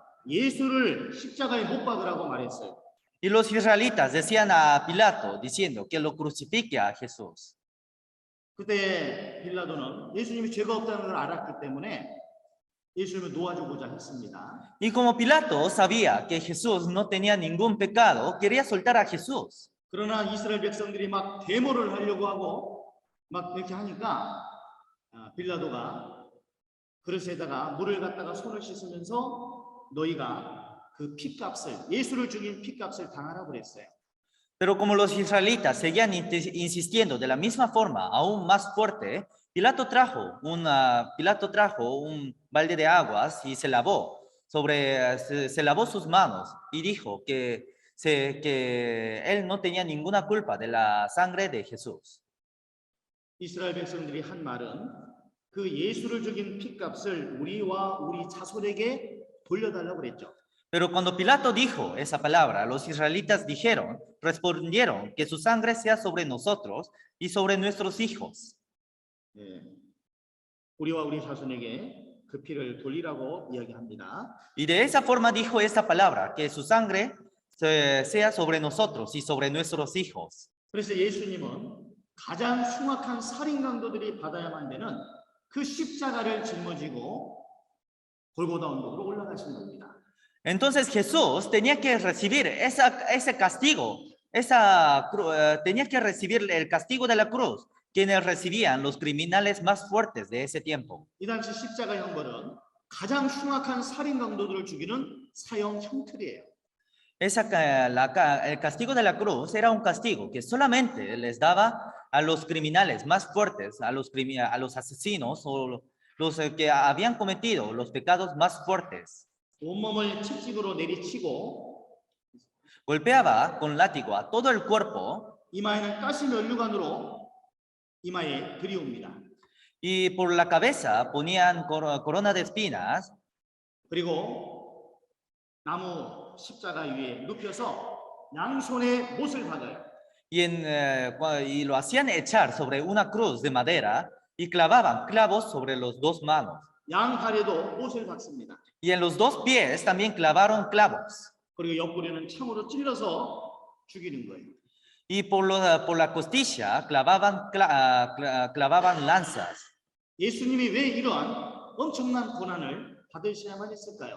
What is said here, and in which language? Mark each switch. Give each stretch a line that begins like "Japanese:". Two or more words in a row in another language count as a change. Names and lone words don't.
Korean: 예수를 십자가에 못 박으라고 말했어요.
Spanish: Y los israelitas decían a Pilato diciendo que lo crucifique a Jesús.
Korean: 그때 빌라도는 예수님이 죄가 없다는 걸 알았기 때문에 예수님을 놓아주고자 했습니다.
Spanish: Y como Pilato sabía que Jesús no tenía ningún pecado, quería soltar a Jesús.
Korean: 그러나 이스라엘 백성들이 막 데모를 하려고 하고 막 이렇게 하니까 빌라도가 그릇에다가 물을 갖다가 손을 씻으면서 너희가 그 핏값을 예수를 죽인 핏값을 당하라고 그랬어요.
Spanish: Pero como los israelitas seguían insistiendo de la misma forma, aún más fuerte, Pilato trajo un balde de aguas y se lavó sus manos y dijo que él no tenía ninguna culpa de la sangre de Jesús.
Korean: 이스라엘 백성들이 한 말은 그 예수를 죽인 핏값을 우리와 우리 자손에게 돌려달라고 그랬죠.
Spanish: Pero cuando Pilato dijo esa palabra, los israelitas respondieron que su sangre sea sobre nosotros y sobre nuestros hijos.
Korean: 예, 우리와 우리 자손에게 그 피를 돌리라고 이야기합니다.
Spanish: Y de esa forma dijo esa palabra, que su sangre sea sobre nosotros y sobre nuestros hijos.
Korean: 그래서 예수님은 가장 흉악한 살인 강도들이 받아야만 되는 그 십자가를 짊어지고 골고다 언덕으로 올라가신 겁니다.
Spanish: Entonces Jesús tenía que recibir ese castigo, tenía que recibir el castigo de la cruz, quienes recibían los criminales más fuertes de ese tiempo.
Korean: 이 당시 십자가 형벌은 가장 흉악한 살인 강도들을 죽이는 사형 형틀이에요.
Spanish: El castigo de la cruz era un castigo que solamente les daba a los criminales más fuertes, a los asesinos o los que habían cometido los pecados más fuertes.
Korean: 온몸을 채찍으로 내리치고
Spanish: Golpeaba con látigo a todo el cuerpo
Korean: 이마에는 가시 면류관으로 이마에 들이옵니다.
Spanish: y por la cabeza ponían corona de espinas
Korean: 그리고 나무 십자가 위에 눕혀서 양손에 못을 박아요.
Spanish: y lo hacían echar sobre una cruz de madera y clavaban clavos sobre los dos manos.
Korean: 양팔에도 못을 박습니다.
Spanish: Y en los dos pies también clavaron clavos.
Korean: 그리고 옆구리는 창으로 찔러서 죽이는 거예요.
Spanish: Y por la costilla clavaban lanzas.
Korean: 예수님이 왜 이러한 엄청난 고난을 받으셔야만 했을까요?